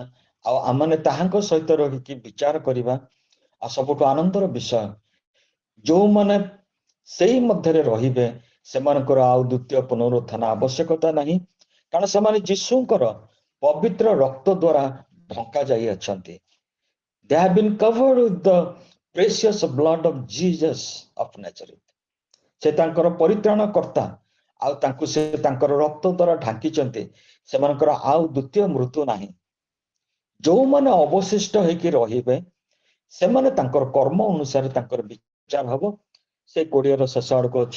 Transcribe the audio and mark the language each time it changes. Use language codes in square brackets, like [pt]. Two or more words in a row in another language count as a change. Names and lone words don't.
[or] ଆଉ ଆମେ ତାହାଙ୍କ ସହିତ ରହିକି ବିଚାର କରିବା। ଆଉ ସବୁଠୁ ଆନନ୍ଦର ବିଷୟ, ଯୋଉମାନେ ସେଇ ମଧ୍ୟରେ ରହିବେ ସେମାନଙ୍କର ଆଉ ଦ୍ୱିତୀୟ ପୁନରୁତ୍ଥାନ ଆବଶ୍ୟକତା ନାହିଁ, କାରଣ ସେମାନେ ଯୀଶୁଙ୍କର ପବିତ୍ର ରକ୍ତ ଦ୍ୱାରା ଢଙ୍କା ଯାଇଅଛନ୍ତି। [en] They have been covered with the precious blood of Jesus of Nazareth. [or] ସେ ତାଙ୍କର ପରିତ୍ରାଣ କର୍ତ୍ତା, ଆଉ ତାଙ୍କୁ ସେ ତାଙ୍କର ରକ୍ତ ଦ୍ୱାରା ଢାଙ୍କିଛନ୍ତି। ସେମାନଙ୍କର ଆଉ ଦ୍ୱିତୀୟ ମୃତ୍ୟୁ ନାହିଁ। ଯୋଉମାନେ ଅବଶିଷ୍ଟ ହେଇକି ରହିବେ ସେମାନେ ତାଙ୍କର କର୍ମ ଅନୁସାରେ ତାଙ୍କର ବିଚାର ହବ। ସେ 20ର ଶେଷ ଆଡକୁ ଅଛି।